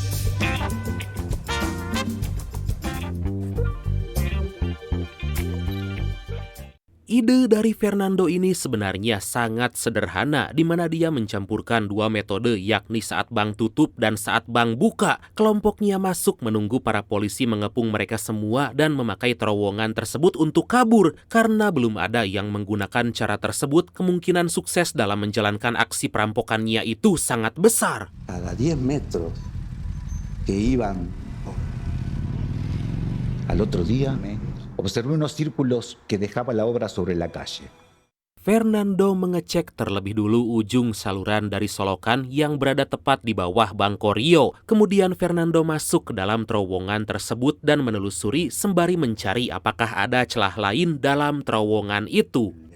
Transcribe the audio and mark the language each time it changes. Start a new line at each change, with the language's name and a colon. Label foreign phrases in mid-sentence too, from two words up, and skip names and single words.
Indonesian: Ide dari Fernando ini sebenarnya sangat sederhana, di mana dia mencampurkan 2 metode, yakni saat bank tutup dan saat bank buka. Kelompoknya masuk menunggu para polisi mengepung mereka semua dan memakai terowongan tersebut untuk kabur. Karena belum ada yang menggunakan cara tersebut, kemungkinan sukses dalam menjalankan aksi perampokannya itu sangat besar.
Spanish: Cada 10 metros que iban al otro día, observé unos círculos que dejaba la obra sobre la calle.
Indonesian: Fernando mengecek terlebih dulu ujung saluran dari solokan yang berada tepat di bawah Banco Rio. Kemudian Fernando masuk ke dalam terowongan tersebut dan menelusuri sembari mencari apakah ada celah lain dalam terowongan itu.